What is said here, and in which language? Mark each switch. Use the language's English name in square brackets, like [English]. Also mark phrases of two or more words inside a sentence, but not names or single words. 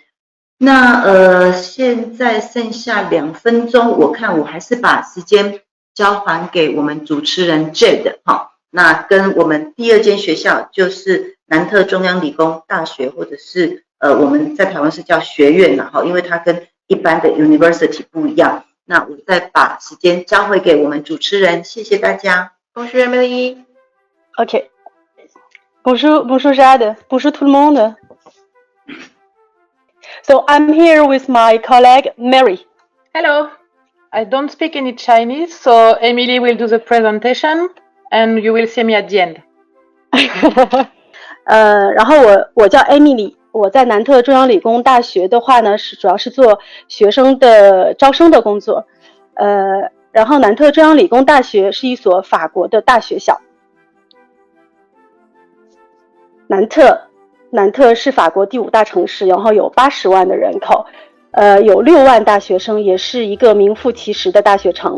[Chinese] 那现在剩下2分钟，我看我还是把时间交还给我们主持人 Jade。那跟我们第2间学校就是南特中央理工大学，或者是我们在台湾是叫学院啦，因为它跟一般的 university 不一样。那我再把时间交回给我们主持人，谢谢大家。 [French] Bonjour Emily. Ok. Bonjour Jade. Bonjour tout le monde. [English] So I'm here with my colleague Mary. Hello. I don't speak any Chinese, so Emily will do the presentation, and you will see me at the end. [Chinese] 然后我叫 Emily， 我在南特中央理工大学的话呢，主要是做学生的招生的工作。然后南特中央理工大学是一所法国的大学校。南特是法国第5大城市，然后有80万的人口，有6万大学生，也是一个名副其实的大学城。